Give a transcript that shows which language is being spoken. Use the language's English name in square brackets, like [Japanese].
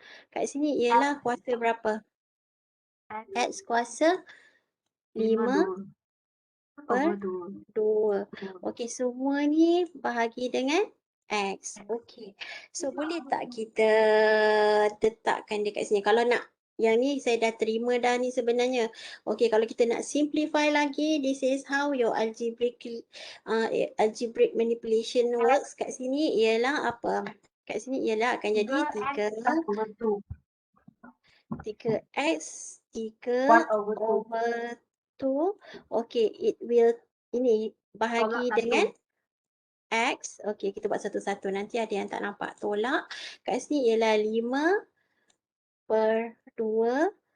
[Malay] Kat sini ialah kuasa berapa? X kuasa 5/2. Semua ni bahagi dengan X. So boleh tak kita letakkan dekat sini? Kalau nak, yang ni saya dah terima dah ni sebenarnya. Kalau kita nak simplify lagi, [English] this is how your algebraic manipulation works. [Malay] Kat sini ialah apa? Kat sini ialah akan jadi 3x 3/2. [English] It will [Malay] ini bahagi dengan X. Kita buat satu-satu. Nanti ada yang tak nampak. Tolak. Kat sini ialah 5/2.